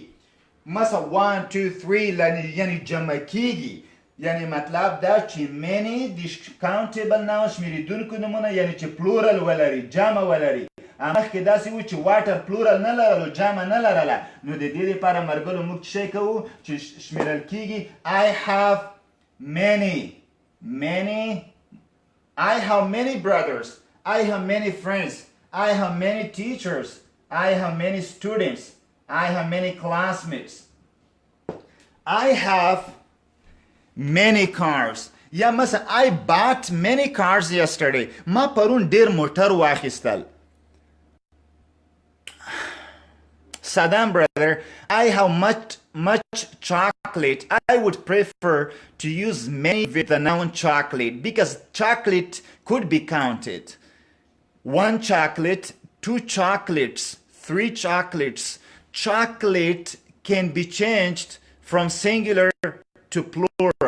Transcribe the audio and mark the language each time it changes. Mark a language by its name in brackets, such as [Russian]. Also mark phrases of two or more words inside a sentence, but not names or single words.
[Pashto] مثلا 1 2 3 یعنې جمع کېږي. یعنې مطلب دا چې many د countable ناون شمېرېدونکو نومونه یعنې چې پلورل ولري جمع ولري. مخکې داسې و چې واټر پلورل نه لرلو جمع نه لرله. نو د دې لپاره مرګلو موږ څه شی کوو چې شمېرل کېږي. [English] I have many brothers, I have many friends, I have many teachers, I have many students, I have many classmates. I have many cars. [Pashto] یا مثلا [English] I bought many cars yesterday. [Pashto] ما پرون ډېر موټر واخیستل. [English] Saddam brother, I have much chocolate. I would prefer to use many with the noun chocolate because chocolate could be counted. 1 chocolate, 2 chocolates, 3 chocolates. Chocolate can be changed from singular to plural.